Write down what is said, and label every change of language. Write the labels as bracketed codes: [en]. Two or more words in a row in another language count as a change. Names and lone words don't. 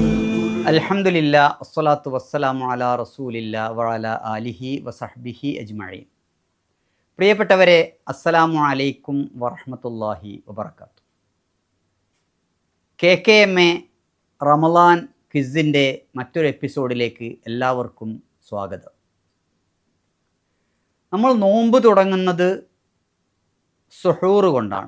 [ar] الحمد لله والصلاة والسلام على رسول الله وعلى آله وصحبه أجمعين. [ml] പ്രിയപ്പെട്ടവരെ, [ar] السلام عليكم ورحمة الله وبركاته. [ml] KKMA റമളാൻ ക്വിസിൻ്റെ മറ്റൊരു എപ്പിസോഡിലേക്ക് എല്ലാവർക്കും സ്വാഗതം. നമ്മൾ നോമ്പ് തുടങ്ങുന്നത് സുഹൂർ കൊണ്ടാണ്.